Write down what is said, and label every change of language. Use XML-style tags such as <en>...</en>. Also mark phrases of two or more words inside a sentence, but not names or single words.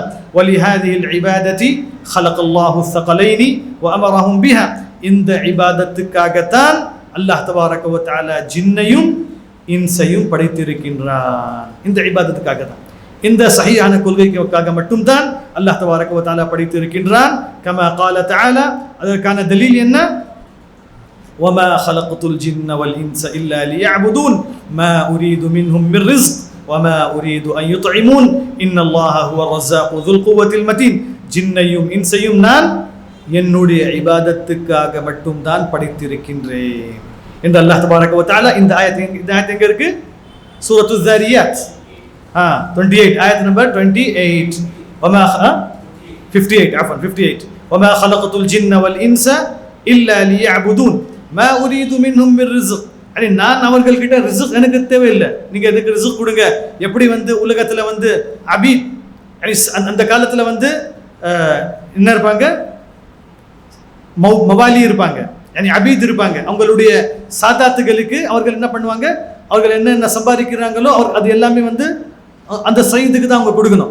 <ar>ولهذه العبادة خلق الله الثقلين وأمرهم بها.</ar> <ta>இந்த இபாதத்துக்காகத்தான் அல்லாஹ்</ta> <ar>تبارك وتعالى</ar> <ta>ஜின்னையும் இன்சையும் படைத்திருக்கின்றான். இந்த இபாதத்துக்காக தான். இந்த சஹீஹான கொள்கைக்காக மட்டும்தான் அல்லாஹ்</ta> <ar>تبارك وتعالى</ar> <ta>படைத்து இருக்கின்றான்.</ta> <ar>கமா قال تعالى,</ar> <ta>அதற்கான தலீல் என்ன?</ta> <ar>وما خلقت الجن والانس الا ليعبدون ما اريد منهم من رزق وما اريد ان يطعمون ان الله هو الرزاق ذو القوة المتين.</ar> <ta>ஜின்னையும் இன்சையும் நான் என்னுடைய இபாதத்துக்காக மட்டும்தான் படைத்திருக்கின்றேன் என்று அல்லாஹ்</ta> <ar>تبارك وتعالى</ar> <ta>இந்த ஆயத் எங்க இருக்கு? சூரத்து ஸாரியாத் 28 ஆயத் நம்பர் 28</ta> <ar>وما 58 عفوا 58 وما خلقت الجن والانس الا ليعبدون ما اريد منهم من رزق.</ar> <ta>நான் அவர்கள் கிட்ட ரிஸ்க் எனக்கு தேவையில்லை, நீங்க எனக்கு ரிஸ்க் கொடுங்க. எப்படி உலகத்துல அபீத், அந்த காலத்துல என்ன இருப்பாங்க, மவாலி இருப்பாங்க, அபீத் இருப்பாங்க. அவங்களுடைய சாதாத்துகளுக்கு அவர்கள் என்ன பண்ணுவாங்க, அவர்கள் என்ன சம்பாதிக்கிறாங்களோ அது எல்லாமே அந்த சைதுக்கு தான் அவங்க கொடுக்கணும்.</ta>